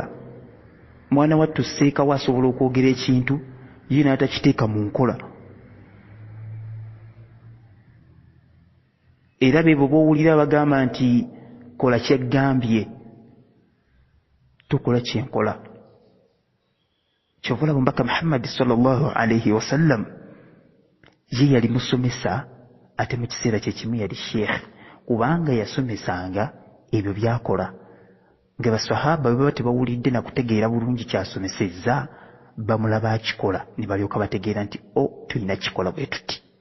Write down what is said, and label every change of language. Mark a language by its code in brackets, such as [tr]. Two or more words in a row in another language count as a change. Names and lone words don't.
[lg] mwana wattu seekawo asobola okwogera ekintu ye n'atakiteeka mu nkola. era be bo bowulira bagamba nti kola kyeggambye, tukola kyenkola. kyova olaba omubaka Muhammad [ar] صلى الله عليه وسلم [lg] ye yali musomesa, ate mu kiseera kyekimu yali sheekh, kubanga yasomesanga ebyo byakola. nga basahaba bwe baba tebawulidde na kutegeera bulungi kyasomesezza, bamulaba akikola ne balyoka bategeera nti tulina kikola bwe tuti.